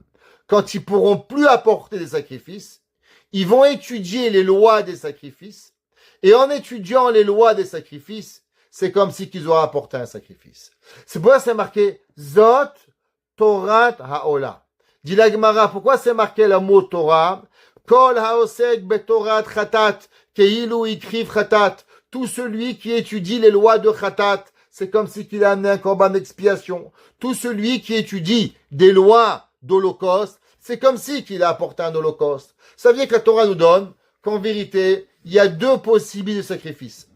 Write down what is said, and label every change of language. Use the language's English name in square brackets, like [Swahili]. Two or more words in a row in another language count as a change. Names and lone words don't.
[French] Quand ils pourront plus apporter des sacrifices, ils vont étudier les lois des sacrifices. Et en étudiant les lois des sacrifices, c'est comme si qu'ils auraient apporté un sacrifice. C'est pourquoi c'est marqué [Hebrew] זאת תורת העולה. [French] Dit la Gemara, pourquoi c'est marqué le mot Torah? [Hebrew] כל העוסק בתורת חטאת כאילו הקריב חטאת. [French] Tout celui qui étudie les lois de chatat, c'est comme si qu'il a amené un corban d'expiation. Tout celui qui étudie des lois d'holocauste, c'est comme si qu'il a apporté un holocauste. Ça veut dire que la Torah nous donne qu'en vérité, il y a 2 possibilités de sacrifice.